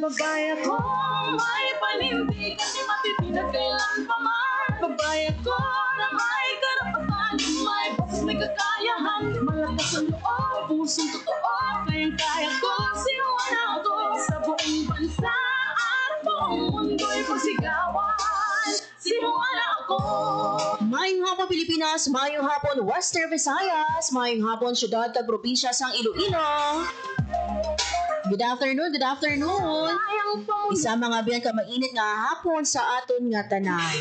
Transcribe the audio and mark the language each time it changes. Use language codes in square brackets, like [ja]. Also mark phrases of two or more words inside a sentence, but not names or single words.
[tl] Babay ako, may panindig, kasi matitinag kailan pa man. Babay ako na may karapatan, may boses, may kakayahan, malakas ang loob, pusong totoo, kayang-kaya ko, sinuwan ako sa buong bansa at buong mundo'y pagsigawan, sinuwan ako. [hil] Mayong hapon Pilipinas, mayong hapon Western Visayas, mayong hapon syudad kag probinsya sang Iloilo. [en] Good afternoon, good afternoon. [hil] Isa mga biyan ka mainit nga hapon sa aton nga tanan.